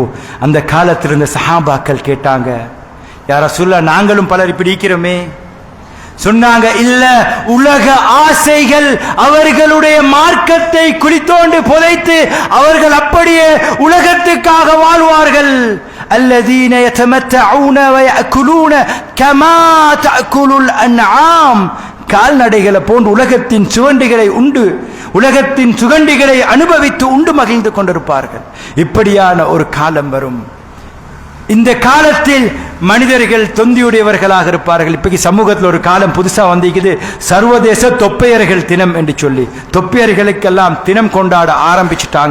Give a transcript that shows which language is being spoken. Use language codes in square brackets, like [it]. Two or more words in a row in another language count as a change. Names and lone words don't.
[ta] அந்த காலத்தில் இருந்த சஹாபாக்கள் கேட்டாங்க, [ar] يا رسول الله, [ta] நாங்களும் பலர் இப்படி இருக்கிறோமே. சொன்னாங்க, இல்ல, உலக ஆசைகள் அவர்களுடைய மார்க்கத்தை குளித்தோண்டு புதைத்து அவர்கள் அப்படியே உலகத்துக்காக வாழ்வார்கள். [ar] الذين يتمتعون ويأكلون كما تأكل الأنعام, [ta] கால்நடைகளை போன்று உலகத்தின் சுவண்டிகளை உண்டு, உலகத்தின் சுகண்டிகளை அனுபவித்து உண்டு மகிழ்ந்து கொண்டிருப்பார்கள். இப்படியான ஒரு காலம் வரும். இந்த காலத்தில் மனிதர்கள் தொந்தியுடையவர்களாக இருப்பார்கள். இப்ப சமூகத்தில் ஒரு காலம் புதுசா வந்திருக்குது, சர்வதேச தொப்பையர்கள் தினம் என்று சொல்லி தொப்பையர்களுக்கெல்லாம் தினம் கொண்டாட ஆரம்பிச்சுட்டாங்க.